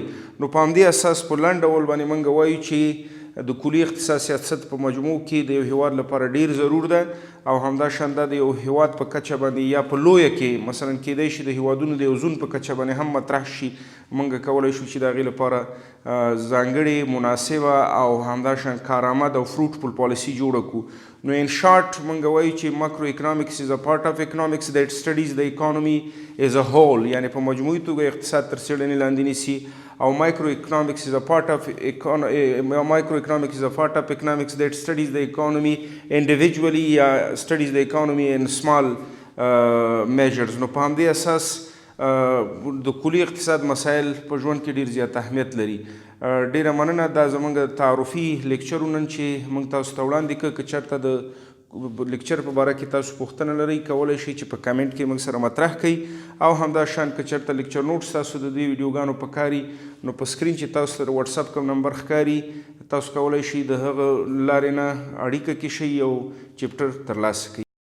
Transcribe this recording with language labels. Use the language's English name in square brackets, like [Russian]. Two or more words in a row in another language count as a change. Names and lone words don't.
[Pashto] نو په همدې اساس په لنډ ډول باندې موږ وایو چې د کلي اقتصاد سیاست په مجموع کې د یو هیواد لپاره ډیر ضرور ده او همداشان دا د یو هیواد په کچه باندې یا په لویه کې مثلا کیدای شي د هیوادونو د یو زون په کچه باندې هم مطرح شي. موږ کولی شو چې د هغې لپاره ځانګړې مناسبه او همداشان کارآمد او فروټفل پالیسي جوړه کړو. [English] نو in short [Pashto] موږ وایو چې [English] macroeconomics is a part of economics that studies the economy as a whole, [Pashto] یعنی په مجموعي توګه اقتصاد تر څېړنې لاندې نیسي. [English] او micro economics is a part of economics that studies the economy individually, studies the economy in small measures. [Pashto] نو په همدې اساس د کلي اقتصاد مسایل په ژوند کې ډېر زیات اهمیت لري. ډېره مننه. دا زموږ تعارفي لیکچر نن چې موږ تاسو ته وړاندې کړ. که چېرته د لیکچر په باره کې تاسو پوښتنه لرئ کولی شئ چې په کمنټ کې موږ سره مطرح کړئ، او همدا شان که چېرته [English] lecture notes [Pashto] تاسو د دې ویډیوګانو په کار نو په سکرین چې تاسو سره واتساپ کوم نمبر ښکاري تاسو کولی شئ د هغه لارې نه اړیکه کې شئ او چپټر ترلاسه کړئ.